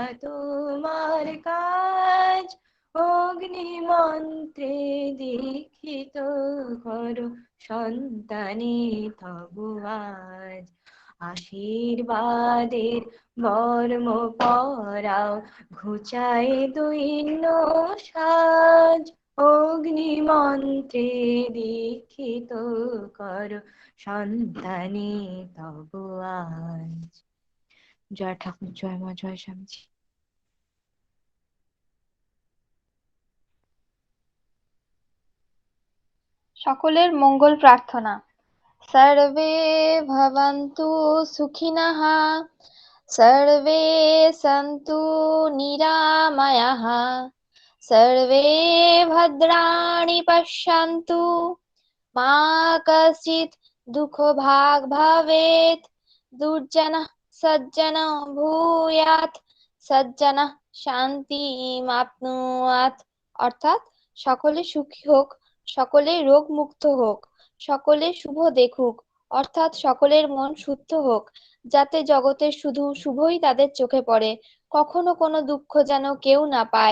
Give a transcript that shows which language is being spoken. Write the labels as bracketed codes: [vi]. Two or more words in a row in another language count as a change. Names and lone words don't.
[bn] তোমার কাজ অগ্নি মন্ত্রে দীক্ষিত করো সন্তানে তব আজ আশীর্বাদের বর্ম পরাও ঘুচায় দৈন্য সাজ অগ্নি মন্ত্রে দীক্ষিত করো সন্তানে তব আজ। জয় ঠাকুর, জয় মা, জয় স্বামীজি। সকলের মঙ্গল প্রার্থনা। [sa] সর্বে ভবন্তু সুখিনঃ সর্বে সন্তু নিরাময়াঃ সর্বে ভদ্রাণি পশ্যন্তু মা কশ্চিৎ দুঃখভাগ্ ভবেৎ দুর্জনঃ সজ্জনঃ ভূয়াৎ সজ্জনঃ শান্তিমাপ্নুয়াৎ। [bn] অর্থাৎ সকলে সুখী হোক, সকলে রোগ মুক্ত হোক, সকলে শুভ দেখুক অর্থাৎ সকলের মন শুদ্ধ হোক, যাতে জগতের শুধু শুভই তাদের চোখে পড়ে, কখনো কোনো দুঃখ যেন কেউ না পায়।